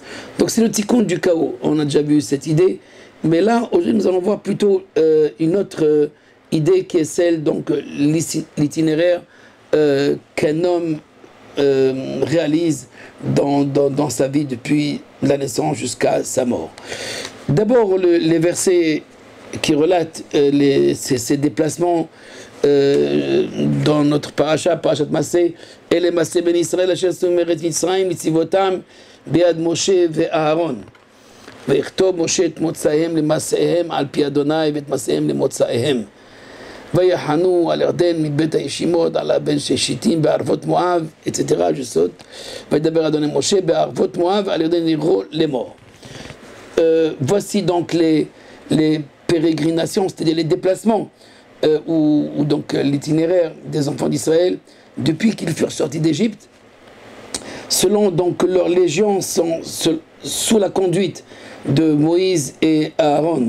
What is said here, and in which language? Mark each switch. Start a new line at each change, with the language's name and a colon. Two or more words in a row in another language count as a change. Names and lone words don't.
French: Donc c'est le Tikkun du chaos, on a déjà vu cette idée, mais là aujourd'hui nous allons voir plutôt une autre idée qui est celle donc l'itinéraire qu'un homme réalise dans sa vie depuis la naissance jusqu'à sa mort. D'abord les versets qui relatent ces déplacements dans notre Parashat Maaseh, et les
Hebrew: מסעי בני ישראל אשר יצאו מארץ מצרים לצבאותם ביד משה ואהרן ויכתוב משה את מוצאיהם למעשיהם על פי אדוני ואת מעשיהם למוצאיהם ויחנו על ירדן מבית הישימות על הבן שישים בערבות מואב,
French: etc. je saute.
Hebrew: וידבר אדוני משה בערבות מואב על ירדן יריחו לאמור.
French: Voici donc les pérégrinations, c'est-à-dire les déplacements ou donc l'itinéraire des enfants d'Israël depuis qu'ils furent sortis d'Égypte, selon donc leurs légions sont sous la conduite de Moïse et Aaron.